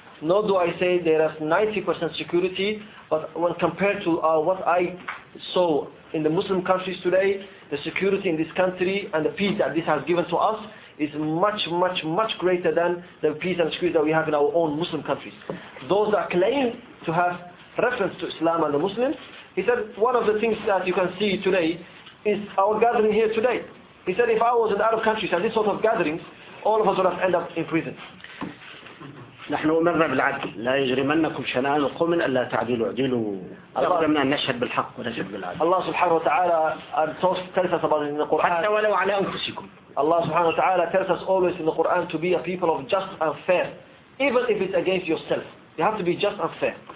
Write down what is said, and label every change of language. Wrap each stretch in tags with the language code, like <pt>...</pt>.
<en>Nor do I say there is 90% security, but when compared to what I saw in the Muslim countries today, the security in this country and the peace that this has given to us is much, much, much greater than the peace and security that we have in our own Muslim countries. Those that claim to have reference to Islam and the Muslims, he said one of the things that you can see today is our gathering here today. He said if I was in Arab countries and this sort of gatherings, all of us would have ended up in prison.</en> <ar>نحن أمرنا بالعدل لا يجرمنكم شنآن قوم ألا تعدلوا اعدلوا أمرنا أن نشهد بالحق ونجب بالعدل. الله سبحانه وتعالى تلفت</ar> <en>about in the Quran</en> <ar>حتى ولو على أنفسكم.</ar> <en>الله سبحانه وتعالى tells us always in the Quran to be a people of just and fair even if it's against yourself. You have to be just and fair.</en>